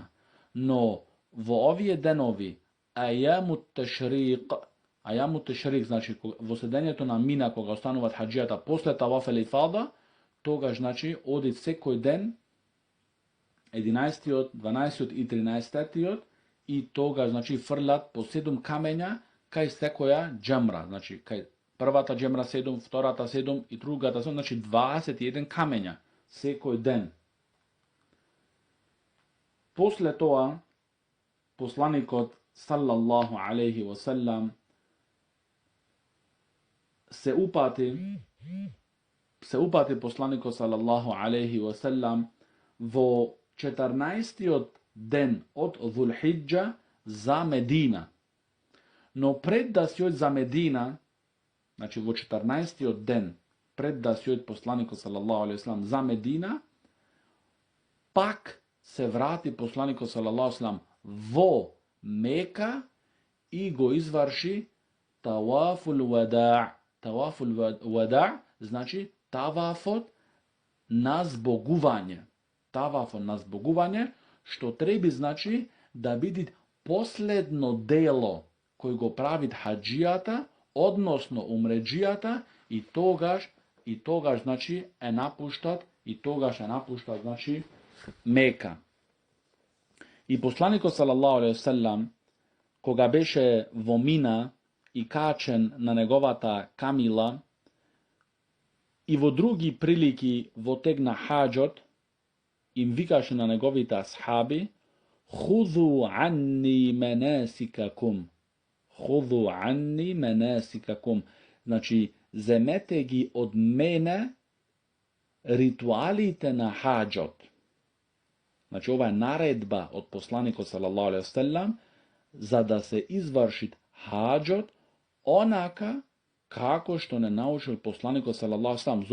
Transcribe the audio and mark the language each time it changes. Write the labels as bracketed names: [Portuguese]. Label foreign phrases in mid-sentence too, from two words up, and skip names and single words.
[Macedonian] Но во овие денови, [Arabic] أيام التشريق, [Macedonian] значи во седењето на Мина, кога остануваат хаджијата после [Arabic] طواف الإفاضة, [Macedonian] тогаш, значи, одит секој ден, 11-тиот, 12-тиот и 13-тиот, и тогаш, значи, фрлат по 7 камења кај секоја джемра. Значи, кај првата джемра 7, втората 7 и другата 7, значи 21 камења секој ден. После тоа, посланикот [Arabic] صلى الله عليه وسلم [Macedonian] се упати посланикот [Arabic] صلى الله عليه وسلم [Macedonian] во 14-тиот ден од Dhul Hidja за Медина. Но пред да си од за Медина, значи во 14-тиот ден пред да си од посланикот [Arabic] صلى الله عليه وسلم [Macedonian] за Медина, пак се врати посланикот [Arabic] صلى الله عليه وسلم [Macedonian] во Мека и го изврши [Arabic] طواف الوداع'. طواف الوداع', [Macedonian] значи тавафот на збогување. Тавафот на збогување, што треби, значи, да биде последно дело кој го правит хаджијата, односно умреджијата, и тогаш, значи, е напуштат, значи, Мека. И посланикот [Arabic] صلى الله عليه وسلم, [Macedonian] кога беше во Мина и качен на неговата камила, и во други прилики во тег на хаджот, им викаше на неговите асхаби: [Arabic] "خذوا عني مناسككم." خذوا عني مناسككم. [Macedonian] Значи, земете ги од мене ритуалите на хаджот. Значи, ова е наредба од посланикот [Arabic] صلى الله عليه وسلم [Macedonian] за да се изврши хаджот онака како што не научил посланикот [Arabic] صلى الله عليه وسلم.